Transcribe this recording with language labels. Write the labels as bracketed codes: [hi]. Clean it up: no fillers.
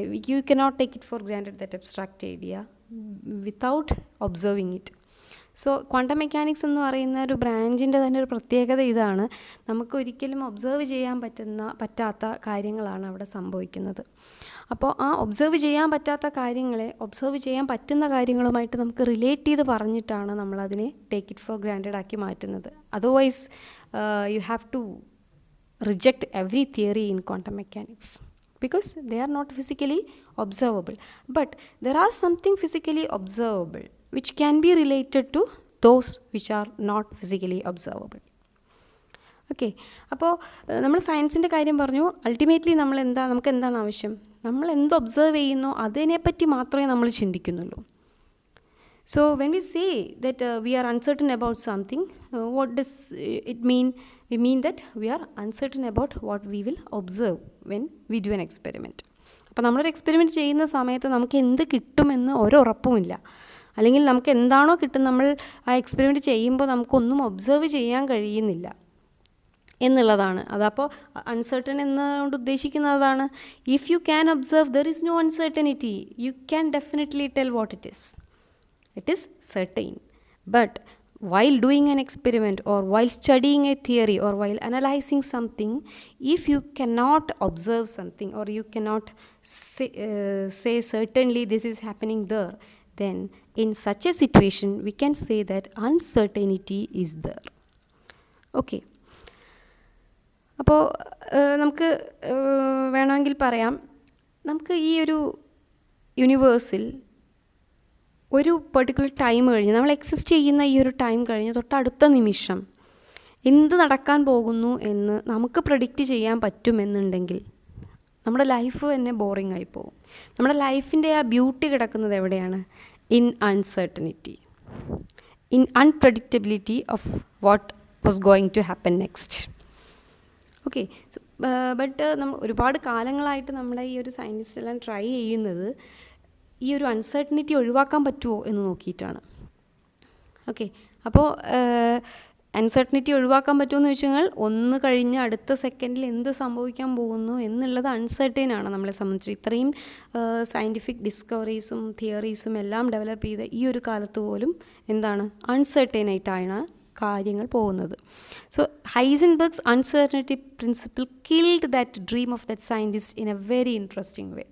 [en] You cannot take it for granted, that abstract idea, without observing it. [ml] So quantum mechanics എന്ന് പറയുന്ന ഒരു ബ്രാഞ്ചിൻ്റെ തന്നെ ഒരു പ്രത്യേകത ഇതാണ്, നമുക്ക് ഒരിക്കലും ഒബ്സർവ് ചെയ്യാൻ പറ്റാത്ത കാര്യങ്ങളാണ് അവിടെ സംഭവിക്കുന്നത്. അപ്പോൾ ആ ഒബ്സർവ് ചെയ്യാൻ പറ്റാത്ത കാര്യങ്ങളെ ഒബ്സർവ് ചെയ്യാൻ പറ്റുന്ന കാര്യങ്ങളുമായിട്ട് നമുക്ക് റിലേറ്റ് ചെയ്ത് പറഞ്ഞിട്ടാണ് നമ്മളതിനെ ടേക്ക് ഇറ്റ് ഫോർ ഗ്രാൻറ്റഡ് ആക്കി മാറ്റുന്നത്. [en] Otherwise you have to reject every theory in quantum mechanics because they are not physically observable. But there are something physically observable which can be related to those which are not physically observable. [ml] Okay, അപ്പോൾ നമ്മൾ സയൻസിൻ്റെ കാര്യം പറഞ്ഞു. Ultimately നമുക്ക് എന്താണ് ആവശ്യം? നമ്മൾ എന്ത് ഒബ്സർവ് ചെയ്യുന്നോ അതിനെപ്പറ്റി മാത്രമേ നമ്മൾ ചിന്തിക്കുന്നുള്ളൂ. [en] So when we say that we are uncertain about something, what does it mean? We mean that we are uncertain about what we will observe when we do an experiment. [ml] അപ്പോൾ നമ്മളൊരു experiment ചെയ്യുന്ന സമയത്ത് നമുക്ക് എന്ത് കിട്ടുമെന്ന് ഒരുറപ്പുമില്ല. അല്ലെങ്കിൽ നമുക്ക് എന്താണോ കിട്ടുന്നത് നമ്മൾ ആ എക്സ്പെരിമെൻറ്റ് ചെയ്യുമ്പോൾ നമുക്കൊന്നും ഒബ്സർവ് ചെയ്യാൻ കഴിയുന്നില്ല എന്നുള്ളതാണ്. അതപ്പോൾ അൺസർട്ടൺ എന്നുകൊണ്ട് ഉദ്ദേശിക്കുന്നതാണ്, [en] If you can observe there is no uncertainty, you can definitely tell what it is. It is certain. But while doing an experiment or while studying a theory or while analyzing something, if you cannot observe something or you cannot say certainly this is happening there, then in such a situation we can say that uncertainty is there. Okay. [ml] അപ്പോൾ നമുക്ക് വേണമെങ്കിൽ പറയാം, നമുക്ക് ഈ ഒരു യൂണിവേഴ്സിൽ ഒരു particular time കഴിഞ്ഞ് നമ്മൾ എക്സിസ്റ്റ് ചെയ്യുന്ന ഈ ഒരു ടൈം കഴിഞ്ഞ് തൊട്ടടുത്ത നിമിഷം എന്ത് നടക്കാൻ പോകുന്നു എന്ന് നമുക്ക് പ്രെഡിക്റ്റ് ചെയ്യാൻ പറ്റുമെന്നുണ്ടെങ്കിൽ നമ്മുടെ ലൈഫ് തന്നെ ബോറിംഗ് ആയി പോകും. നമ്മുടെ ലൈഫിൻ്റെ ആ ബ്യൂട്ടി കിടക്കുന്നത് എവിടെയാണ്? [en] In uncertainty, in unpredictability of what was going to happen next. [ml] Okay, but നമ്മൾ ഒരുപാട് കാലങ്ങളായിട്ട് നമ്മളെ ഈ ഒരു സയൻറ്റിസ്റ്റ് എല്ലാം ട്രൈ ചെയ്യുന്നത് ഈ ഒരു അൺസർട്ടനിറ്റി ഒഴിവാക്കാൻ പറ്റുമോ എന്ന് നോക്കിയിട്ടാണ്. ഓക്കെ, അപ്പോൾ അൺസർട്ടനിറ്റി ഒഴിവാക്കാൻ പറ്റുമോ എന്ന് ചോദിച്ചു കഴിഞ്ഞാൽ ഒന്ന് കഴിഞ്ഞ് അടുത്ത സെക്കൻഡിൽ എന്ത് സംഭവിക്കാൻ പോകുന്നു എന്നുള്ളത് അൺസർട്ടൈൻ ആണ് നമ്മളെ സംബന്ധിച്ച്. ഇത്രയും സയൻറ്റിഫിക് ഡിസ്കവറീസും തിയറീസും എല്ലാം ഡെവലപ്പ് ചെയ്ത ഈ ഒരു കാലത്ത് പോലും എന്താണ് അൺസർട്ടൈൻ ആയിട്ടാണ് കാര്യങ്ങൾ പോകുന്നത്. [en] So Heisenberg's uncertainty principle killed that dream of that scientist in a very interesting way.